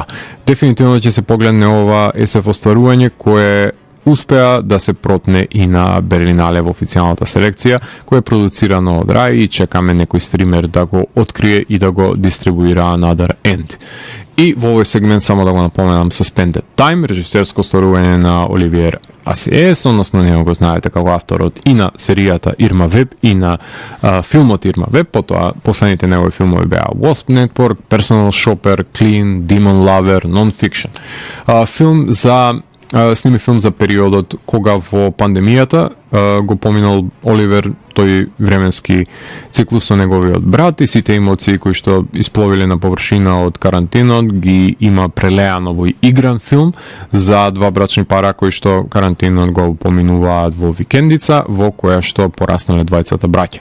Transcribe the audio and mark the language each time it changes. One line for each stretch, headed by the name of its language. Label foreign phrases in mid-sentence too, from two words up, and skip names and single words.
Macedonian: Дефинитивно ќе се погледне ова СФ остварување кое успеа да се протне и на Берлинале во официјалната селекција, која е продуцирано од Рај и чекаме некој стример да го открие и да го дистрибуира Another End. И во овој сегмент само да го напоменам Suspended Time, режисерско остварување на Оливиер Асиес, односно него го знаете како авторот и на серијата Ирма Веб и на филмот Ирма Веб, потоа последните негови филмови беа Wasp Network, Personal Shopper, Clean, Demon Lover, Non-Fiction. Сними филм за периодот кога во пандемијата го поминал Оливер тој временски циклус со неговиот брат и сите емоции кои што испловиле на површина од карантинот ги има прелеано во игран филм за два брачни пара кои што карантинот го поминуваат во викендица во која што пораснале двајцата браќа.